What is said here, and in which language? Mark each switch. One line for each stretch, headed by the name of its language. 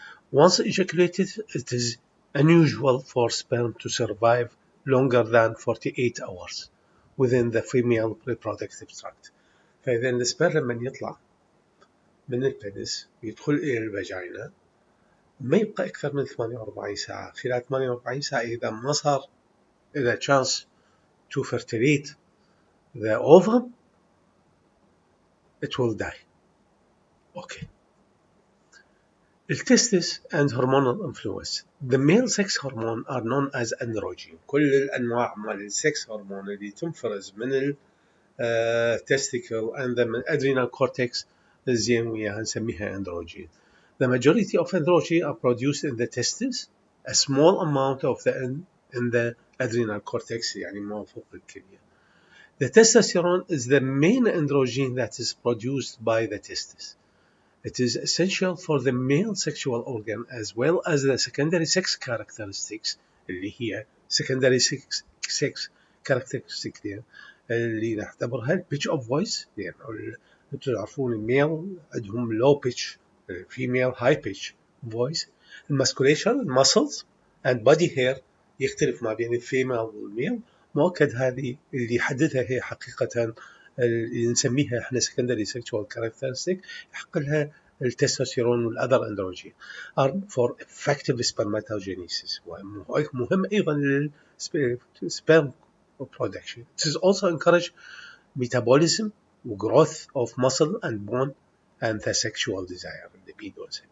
English: Once ejaculated, it is unusual for sperm to survive longer than 48 hours within the female reproductive tract.
Arabic: فإذا السبرم لما يطلع من البنس ويدخل إلى الفاجينا ما يبقى أكثر من 48 ساعة. خلال 48 ساعة إذا ما صار إذا
English: chance to fertilate the ovum, it will die. Okay. التستس and hormonal influence. The male sex hormone are known as androgen.
Arabic: كل الأنواع مال السكس هرمون اللي تنفرز من testicle
English: and the adrenal cortex
Arabic: زين وياها نسميها androgen.
English: The majority of androgen are produced in the testes, a small amount of the in the adrenal cortex
Arabic: يعني ما فوق الكلية.
English: The testosterone is the main androgen that is produced by the testes. It is essential for the male sexual organ as well as the secondary sex characteristics اللي هي secondary sex characteristics
Arabic: اللي نعتبرها
English: pitch of voice.
Arabic: يعني تعرفون الميل عندهم
English: low pitch, female high pitch voice. musculation, muscles and body hair
Arabic: يختلف ما بين الفيميل والميل. مؤكد هذه اللي يحددها هي حقيقة اللي نسميها احنا secondary sexual characteristic يحق لها التستوستيرون والأذر أندروجين
English: are for effective spermatogenesis
Arabic: ومهم أيضا
English: للsperm production. It is also encourage metabolism growth of muscle and bone and the sexual desire libido.